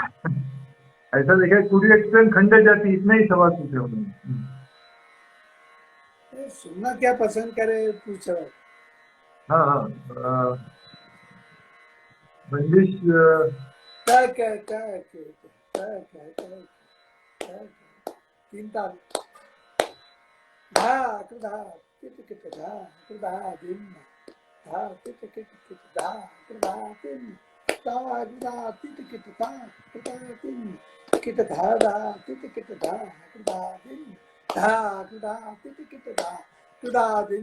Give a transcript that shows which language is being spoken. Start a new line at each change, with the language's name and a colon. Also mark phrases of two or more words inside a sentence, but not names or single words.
Hindi: ऐसा देखा,
English: could you explain
Hindi: खंड जाति, इतना ही सवाल पूछे उन्होंने। सुनना क्या पसंद करे पूछ रहा हूँ। हाँ हाँ, बंदिश, क्या क्या क्या क्या क्या क्या क्या क्या तीन ताल धा कृधा किट किट धा कृधा दिन धा किट किट किट धा कृधा दिन धा कृधा किट किट धा कृधा दिन किट धा धा किट किट धा कृधा दिन धा कृधा किट किट धा कृधा दिन